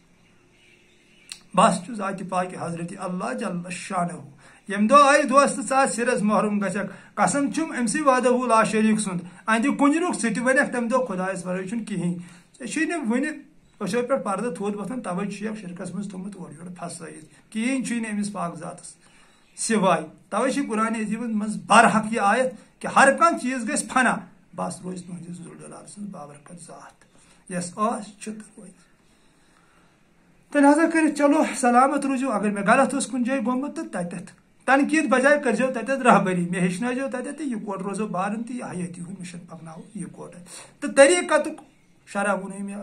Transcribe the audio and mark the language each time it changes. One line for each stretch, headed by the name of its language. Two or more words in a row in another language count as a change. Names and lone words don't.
Kashmiri: بس چھُ ذاتہِ پاکہِ حضرت
Arabic: اللہ جل شانہُ
Kashmiri: ییٚمہِ دۄہ آیہِ دوست ژٕ آس سِرس محروم گژھکھ قسم چھُم أمسٕے وعدہُ
Arabic: لا شریٖک
Kashmiri: سُنٛد اندِ کُنجرُک سُہ تہِ ونکھ تمہِ دۄہ خۄدایس ورٲے چھُنہٕ کِہینۍ ژےٚ چھُے نہٕ وُنہِ أچھو پٮ۪ٹھ پردٕ تھوٚد وۄتھان توے چھُیکھ شرکس منٛز تھوٚمُت اورٕ یورٕ پھسٲیِتھ کِہینۍ چھُے نہٕ أمِس پاک ذاتس سوائے توے چھِ قرآنِ عظیٖمس منٛز برحق یہِ آیت کہ ہر کان چیز گژھِ فنا بس روز تہنٛدِس ذوالجلال سٕنٛز بابرکت ذات یس چھِ روز تو لہذا کٔرِتھ چلو سلامت روٗزِو اگر مےٚ غلط اوس کُنہِ جایہِ گوٚمُت تہٕ تتٮ۪تھ تنقیٖد بجاے کٔرزیو تتٮ۪تھ رہبری مےٚ ہیٚچھنٲیزیو تتٮ۪تھ تہٕ یہِ کوٹ روزو بارن تہٕ حیٲتی ہُنٛد مِشن پکناوو یہِ کوٹے تہٕ طریٖقتُک شرح ووٚنُے مےٚ